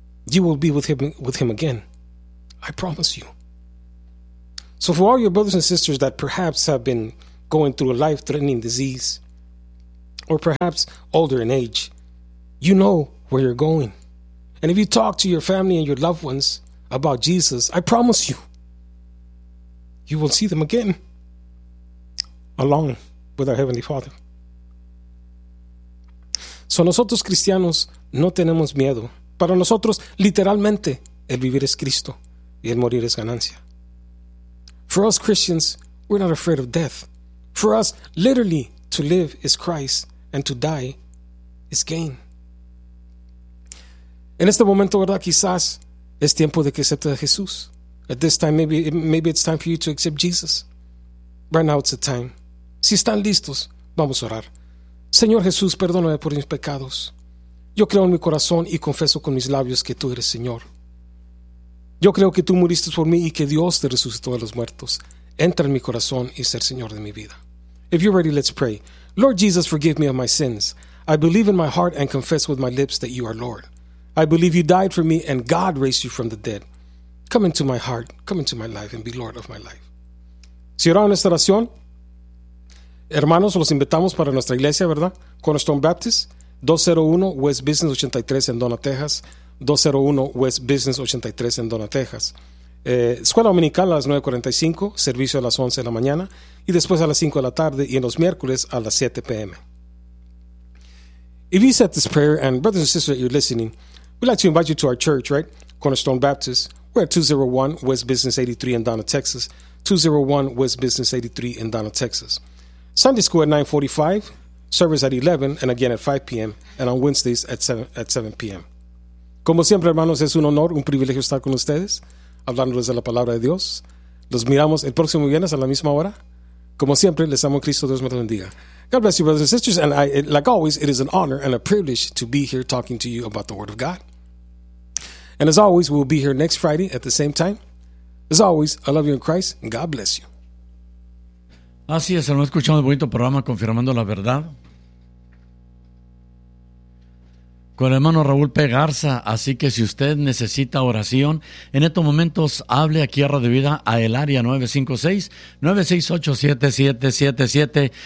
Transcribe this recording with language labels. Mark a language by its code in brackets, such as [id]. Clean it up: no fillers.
[en] You will be with him again, I promise you. So for all your brothers and sisters that perhaps have been going through a life-threatening disease, or perhaps older in age, you know where you're going. And if you talk to your family and your loved ones about Jesus, I promise you, you will see them again, along with our Heavenly Father. [es] So nosotros cristianos no tenemos miedo. Para nosotros, literalmente, el vivir es Cristo y el morir es ganancia. [en] For us Christians, we're not afraid of death. For us, literally, to live is Christ and to die is gain. [es] En este momento, ¿verdad? Quizás es tiempo de que aceptes a Jesús. [en] At this time, maybe it's time for you to accept Jesus. Right now, it's the time. [es] Si están listos, vamos a orar. Señor Jesús, perdóname por mis pecados. Yo creo en mi corazón y confieso con mis labios que tú eres Señor. Yo creo que tú muriste por mí y que Dios te resucitó de los muertos. Entra en mi corazón y ser Señor de mi vida. [en] If you're ready, let's pray. Lord Jesus, forgive me of my sins. I believe in my heart and confess with my lips that you are Lord. I believe you died for me and God raised you from the dead. Come into my heart, come into my life and be Lord of my life. [es] Si oraron esta oración, hermanos, los invitamos para nuestra iglesia, ¿verdad? Cornerstone Baptist, 201 West Business 83 en Donna, Texas. 201 West Business 83 en Donna, Texas. Escuela Dominical a las 9:45, servicio a las 11 de la mañana y después a las 5 de la tarde y en los miércoles a las 7 p.m. [en] If you said this prayer, and brothers and sisters that you're listening, we'd like to invite you to our church, right? Cornerstone Baptist. We're at 201 West Business 83 in Donna, Texas. 201 West Business 83 in Donna, Texas. Sunday school at 9:45, service at 11, and again at 5 p.m., and on Wednesdays at 7 p.m. [es] Como siempre, hermanos, es un honor, un privilegio estar con ustedes, hablándoles de la palabra de Dios. Los miramos el próximo viernes a la misma hora. Como siempre, les amo en Cristo, Dios me lo bendiga. [en] God bless you, brothers and sisters, and I, like always, it is an honor and a privilege to be here talking to you about the Word of God. And as always, we'll be here next Friday at the same time. As always, I love you in Christ, and God bless you. [es] Así es, hermano, escuchamos un bonito programa confirmando la verdad. con el hermano Raúl P. Garza. Así que si usted necesita oración en estos momentos, hable aquí a Radio Vida a el área 956-968-7777.